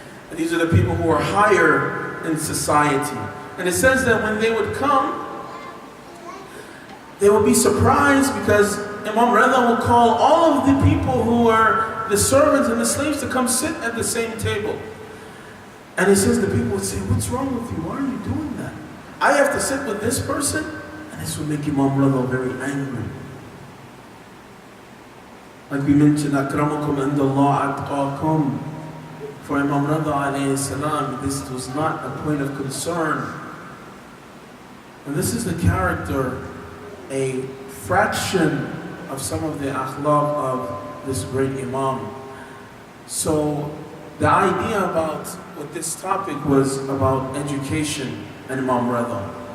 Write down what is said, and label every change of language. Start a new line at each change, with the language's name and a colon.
English: And these are the people who are higher in society. And it says that when they would come, they would be surprised because Imam Raza would call all of the people who are the servants and the slaves to come sit at the same table. And he says the people would say, what's wrong with you? Why are you doing that? I have to sit with this person? And this would make Imam Raza very angry. Like we mentioned,
Arabic: أَكْرَمُكُمْ عِنْدَ اللَّهِ أَتْقَاكُمْ.
English: For Imam Raza alayhi salam, this was not a point of concern. And this is the character, a fraction of some of the akhlaq of this great Imam. So the idea about what this topic was about education and Imam Raza.